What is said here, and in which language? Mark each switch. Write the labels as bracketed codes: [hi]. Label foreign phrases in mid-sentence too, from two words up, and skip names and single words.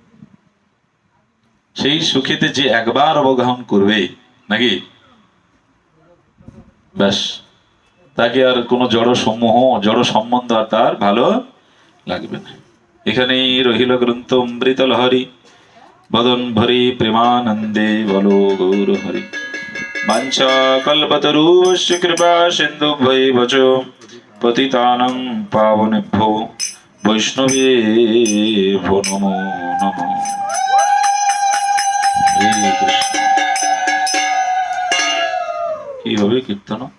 [bn] সেই সুখেতে যে একবার অবগাহন করবে নাকি, ব্যাস তাকে আর কোনো জড় সমূহ, জড় সম্বন্ধ আর তার ভালো লাগবে না। এখানেই রহিল গ্রন্থ অমৃত লহরী, বদন ভরি প্রেমানন্দে বলো গৌর হরি। [sa] বাঞ্ছা কল্পতরুশ্চ কৃপা সিন্ধুভ্যৈবচ পতিতানাং পাবনেভ্যো বৈষ্ণবেভ্যো নমো নমঃ। [bn] কি হবে কীর্তন?